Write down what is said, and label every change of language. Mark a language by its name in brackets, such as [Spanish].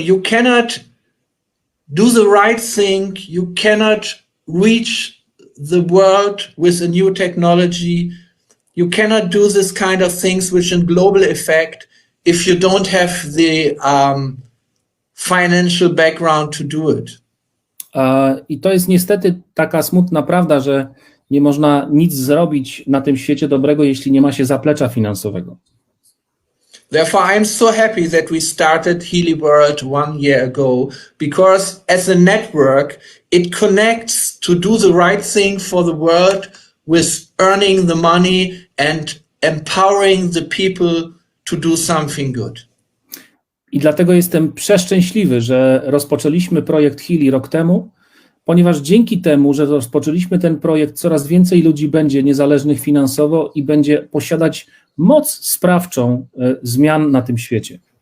[English] You cannot do the right thing. You cannot reach the world with a new technology. You cannot do this kind of things which in global effect if you don't have the financial background to do it. [Polish] I to jest niestety taka smutna prawda, że nie można nic zrobić na tym świecie dobrego, jeśli nie ma się zaplecza finansowego. [English] Therefore, I'm so happy that we started Healy World 1 year ago, because as a network, it connects to do the right thing for the world with earning the money and empowering the people to do something good. [Polish] I dlatego jestem przeszczęśliwy, że rozpoczęliśmy projekt Healy rok temu, ponieważ dzięki temu, że rozpoczęliśmy ten projekt, coraz więcej ludzi będzie niezależnych finansowo i będzie posiadać moc sprawczą zmian na tym świecie.